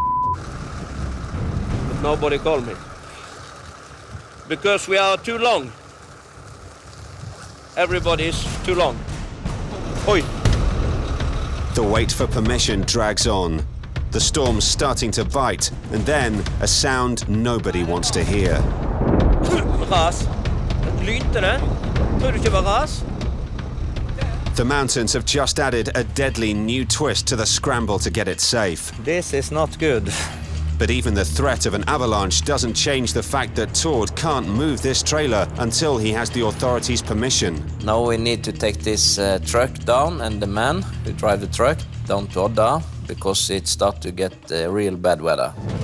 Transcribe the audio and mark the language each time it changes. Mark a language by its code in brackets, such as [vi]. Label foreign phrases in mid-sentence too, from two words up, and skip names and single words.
[en] But nobody called me. Because we are too long. Everybody is too long. Oi! The wait for permission drags on. The storm's starting to bite, and then a sound nobody wants to hear. [no] Ras. Lynte det. Tror du ikke var ras? [en] The mountains have just added a deadly new twist to the scramble to get it safe. This is not good. But even the threat of an avalanche doesn't change the fact that Tord can't move this trailer until he has the authorities' permission. Now we need to take this truck down and the man who drive the truck down to Odda because it starts to get real bad weather.